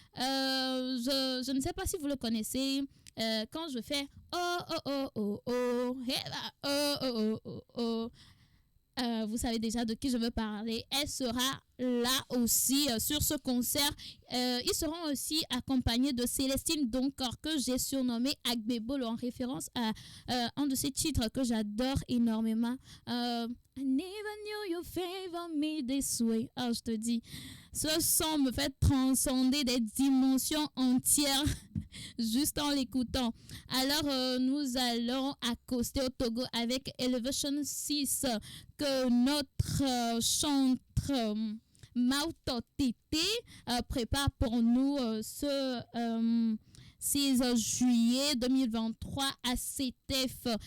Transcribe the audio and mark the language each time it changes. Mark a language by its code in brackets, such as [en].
[fr] Je ne sais pas si vous le connaissez. Quand je fais oh oh oh oh oh oh oh oh oh, vous savez déjà de qui je veux parler. Elle sera là aussi sur ce concert. Ils seront aussi accompagnés de Célestine Doncor que j'ai surnommé Agbebolo en référence à un de ses titres que j'adore énormément. [en] I never knew you favor me this way. [fr] Oh, je te dis, ce son me fait transcender des dimensions entières juste en l'écoutant. Alors, nous allons accoster au Togo avec Élévation 6 que notre chanteur Mauto Tété prépare pour nous ce 6 juillet 2023 à CETEF.